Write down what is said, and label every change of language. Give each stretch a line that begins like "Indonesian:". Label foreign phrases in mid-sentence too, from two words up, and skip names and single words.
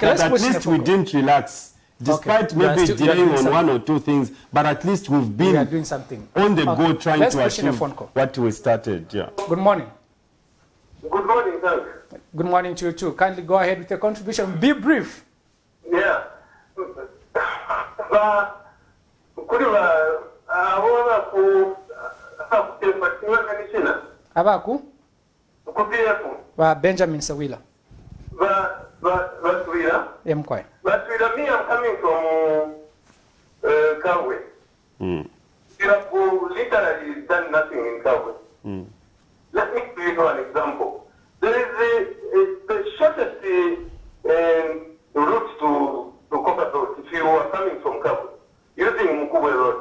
English: that at least we didn't relax, despite maybe delaying on 1 or 2 things, but at least we've been doing something on the go trying to achieve what we started. Yeah. Good morning. Good morning, thanks. Good morning to you too. Kindly go ahead with your contribution. Be brief. Yeah. Abaku? Ba Benjamin Sawila. Baswira. Mkwai. Baswira, me, I'm coming from Kawe. You have literally done nothing in Kawe. Let me give you an example. There is the shortest route to Copperbelt if you are coming from Kawe, using Mukubwe Road.